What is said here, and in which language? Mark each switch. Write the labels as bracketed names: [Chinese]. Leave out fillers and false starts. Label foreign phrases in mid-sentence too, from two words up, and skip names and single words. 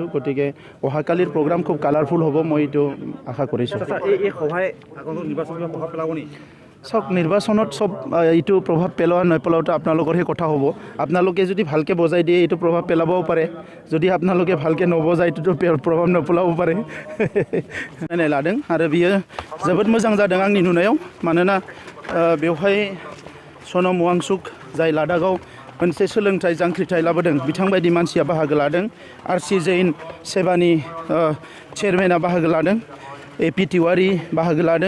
[Assamese] গতিকে অহাকালিৰ প্ৰগ্ৰাম খুব কালাৰফুল হ'ব মই এইটো আশা কৰিছোঁ। এই সভাই আগন্তুক নিৰ্বাচনত প্ৰভাৱ পেলাব নেকি? চাওক নিৰ্বাচনত চব এইটো প্ৰভাৱ পেলোৱা নপেলোৱাটো আপোনালোকৰহে কথা হ'ব। আপোনালোকে যদি ভালকৈ বজাই দিয়ে এইটো প্ৰভাৱ পেলাবও পাৰে, যদি আপোনালোকে ভালকৈ নবজায় এইটোতো প্ৰভাৱ নপেলাবও পাৰে। [Bodo] नायनाय लादों आरो बियो जोबोद मोजां जादों आंनि नुनायाव मानोना बेवहाय सनम वांचुक जाय लादाखआव मोनसे सोलोंथाइ जांख्रिथाय लाबोदों बिथांबायदि मानसिया बाहागो लादों। आरसि जैन सेबानि चेयारमेना बाहागो लादों, एपि तिवारी बाहागो लादों।